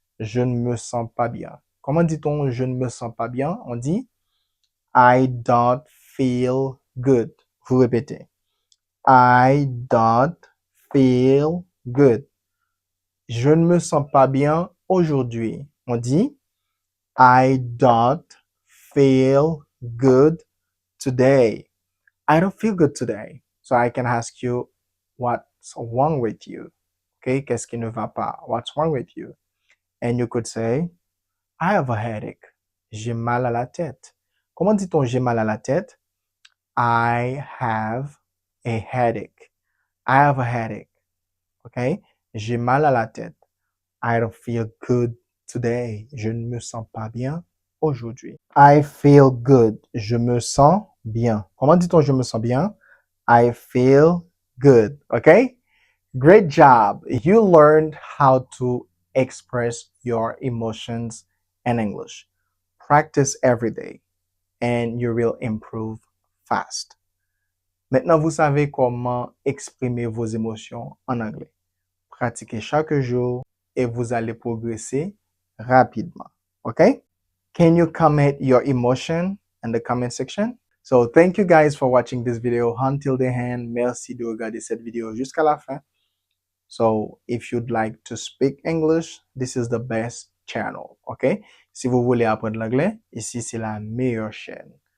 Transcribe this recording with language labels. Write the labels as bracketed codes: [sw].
[fr] Je ne me sens pas bien. Comment dit-on je ne me sens pas bien? On dit [en] I don't feel good. [fr] Vous répétez. [en] I don't feel good. [fr] Je ne me sens pas bien aujourd'hui. On dit [en] I don't feel good today. I don't feel good today. So I can ask you what's wrong with you. Okay? [fr] Qu'est-ce qui ne va pas? [en] What's wrong with you? And you could say I have a headache. [fr] J'ai mal à la tête. Comment dit-on j'ai mal à la tête? [en] I have a headache. I have a headache. OK? [fr] J'ai mal à la tête. [en] I don't feel good today. [fr] Je ne me sens pas bien aujourd'hui. [en] I feel good. [fr] Je me sens bien. Comment dit-on je me sens bien? [en] I feel good. OK? Great job. You learned how to express your emotions in English. Practice every day and you will improve fast. [fr] Maintenant, vous savez comment exprimer vos émotions en anglais. Pratiquez chaque jour et vous allez progresser rapidement. [en] OK? Can you comment your emotion in the comment section? So thank you guys for watching this video until the end. [fr] Merci de regarder cette vidéo jusqu'à la fin. [en] So if you'd like to speak English, this is the best channel, ok? [fr] Si vous voulez apprendre l'anglais, ici c'est la meilleure chaîne.